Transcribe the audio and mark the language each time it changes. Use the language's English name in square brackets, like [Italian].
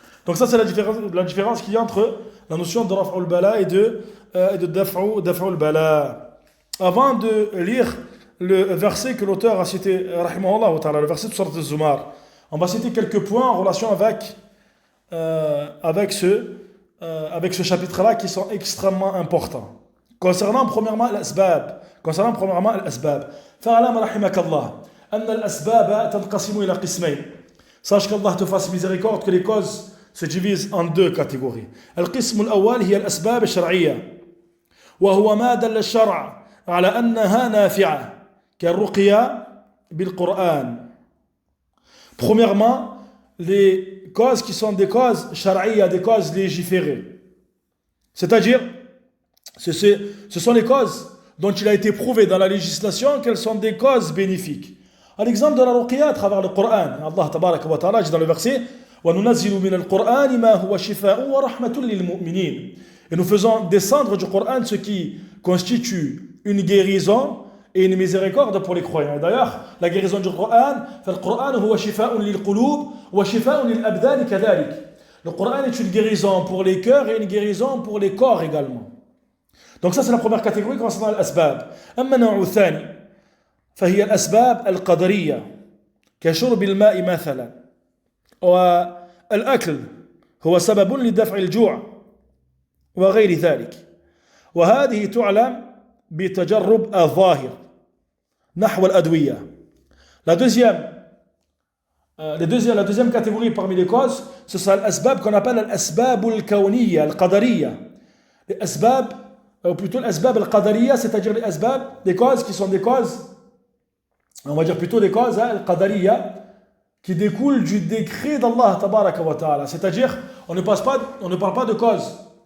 [French] Donc ça c'est la différence qu'il y a entre la notion de raf'ul bala et de daf'ul bala. Avant de lire le verset que l'auteur a cité, rahimahullah wa ta'ala, le verset de Surat al-Zumar, on va citer quelques points en relation avec ce chapitre-là qui sont extrêmement importants. Concernant premièrement l'asbab, [Arabic] فاعلم رحمك الله أن الأسباب تنقسم إلى قسمين. [French] Sache qu'Allah te fasse miséricorde que les causes se divisent en deux catégories. [Arabic] القسم الأول هي الأسباب الشرعية وهو ما دل الشرع على أنها نافعة كالرقية بالقرآن. [French] Premièrement, les causes qui sont des causes shar'iyya, des causes légiférées. C'est-à-dire, ce sont les causes dont il a été prouvé dans la législation qu'elles sont des causes bénéfiques. À l'exemple de la ruqya à travers le Coran, Allah tabaraka wa ta'ala dit dans le verset [Arabic] وَنُنَزِّلُ مِنَ الْقُرْآنِ مَا هُوَ شِفَاءٌ وَرَحْمَةٌ لِلْمُؤْمِنِينَ. [French] Et nous faisons descendre du Coran ce qui constitue une guérison et une miséricorde pour les croyants. Et d'ailleurs, la guérison du Coran, [Arabic] فَالْقُرْآنُ هُوَ شِفَاءٌ لِلْقُلُوبِ وَشِفَاءٌ لِلْأَبْدَانِ كَذَلِكَ. [French] Le Coran est une guérison pour les cœurs et une guérison pour les corps également. Donc ça c'est la première catégorie concernant l'asbab. [Arabic] أما النوع الثاني فهي الأسباب القدرية كشرب الماء مثلا والأكل هو سبب لدفع الجوع وغير ذلك وهذه تعلم بتجرب الظاهر نحو الأدوية. [French] La deuxième catégorie parmi les causes, ce sont l'asbab qu'on appelle l'asbab al-kawniyya, al-qadariyya. Les asbab, ou plutôt l'asbab al-qadariyya, c'est-à-dire les asbab, des causes qui sont des causes, on va dire plutôt des causes al-qadariyya, qui découlent du décret d'Allah tabaraka wa ta'ala. C'est-à-dire, on ne parle pas de causes